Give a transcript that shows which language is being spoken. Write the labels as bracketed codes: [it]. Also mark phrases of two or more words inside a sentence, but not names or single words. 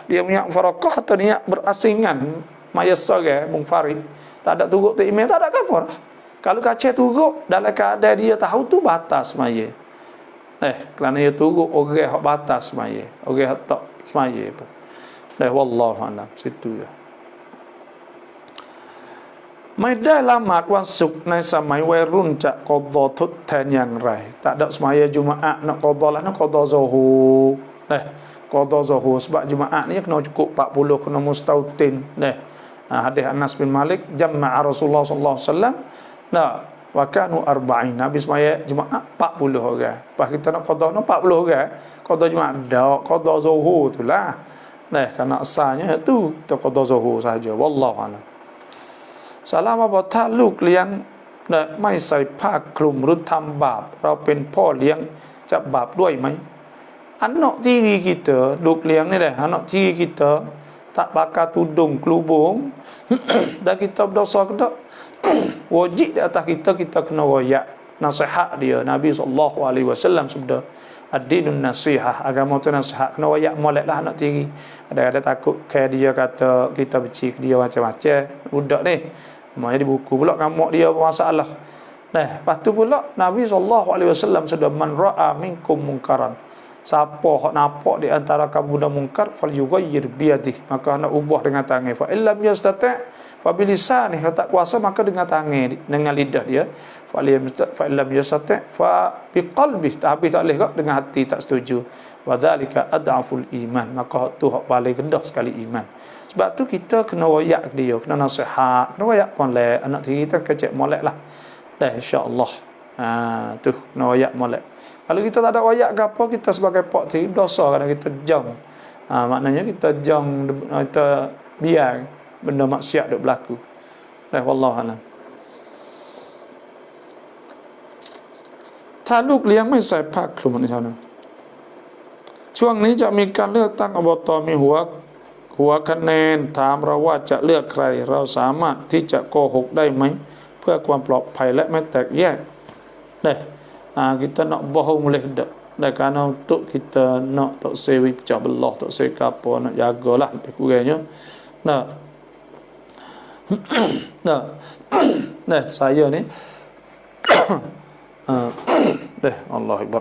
[ms] Dia niat mufarakah atau niat berasingan mayasa ke munfarid. Tak ada turut tu imam, tak ada apa dah. Kalau kacau turut dalam keadaan dia tahu tu batas semaya. Kerana dia turut orang hak batas semaya, orang hak tak semaya pun. [ar] والله أعلم. [ms] Situ ya. [th] ไม่ได้ละหมาดวันศุกร์ในสมัยวัยรุ่นจะกอฎอทดแทนอย่างไร [ms] tak ada semaya Jumaat nak qada lah, nak qada zuhur. Qada zuhur sebab Jumaat ni kena cukup 40, kena mustautin. Hadis Anas bin Malik, [ar] جمع رسول الله صلى الله عليه وسلم وكانوا 40. [ms] Nabi semaya Jumaat 40 orang. Pas kita nak qada nak 40 orang. Qada Jumaat dak, qada zuhur itulah. Kerana asalnya itu kita qada zuhur saja. [ar] والله أعلم. [th] สาระว่าถ้าลูกเลี้ยงไม่ใส่ผ้าคลุมหรือทำบาปเราเป็นพ่อเลี้ยงจะบาปด้วยไหม [ms] anak tiri kita [th] ลูกเลี้ยงนี่แหละ [ms] anak tiri kita tak pakai tudung kelubung dan kita berdosa ke tak wajib di atas kita, kita kena royak nasihat dia. Nabi SAW sabda [ar] الدين النصيحة, [ms] agama tu nasihat, kena royak molek lah anak tiri. Ada takut kayak dia kata kita benci dia macam-macam budak ni. Maknanya di buku pula ngamuk dia bermasalah. Lepas tu pula Nabi SAW sudah [ar] من رأى منكم منكرا. [ms] Siapa hak nampak di antara kamu dan mungkar [ar] فليغير بيده, [ms] maka nak ubah dengan tangan. [ar] فإن لم يستطع فبلسانه, [ms] kalau tak kuasa maka dengan tangan, dengan lidah dia. [ar] فإن لم يستطع فبقلبه, [ms] tapi tak boleh kok dengan hati tak setuju. [ar] وذلك أضعف الإيمان, [ms] maka tu hak paling rendah sekali iman. Sebab tu kita kena royak dia, kena nasihat, kena royak molek. Anak tiri kita kecek molek lah. [ar] إن شاء الله. [ms] Tu kena royak molek. Kalau kita tak ada royak ke apa, kita sebagai pak tiri dosa kerana kita jang. Maknanya kita jang, kita biar benda maksiat duk berlaku. [ar] والله أعلم. [th] ถ้าลูกเลี้ยงไม่ใส่ผ้าคลุมนี่ชาวนะช่วงนี้จะมีการเลือกตั้งอบตมีหัวคะแนนถามเราว่าจะเลือกใครเราสามารถที่จะโกหกได้ไหมเพื่อความปลอดภัยและไม่แตกแยก [ms] kita nak bohong boleh tak? Kerana untuk kita nak tak sewi pecah belah, tak sewi apa, nak jagalah lebih kurangnya. Saya ni [ar] الله أكبر.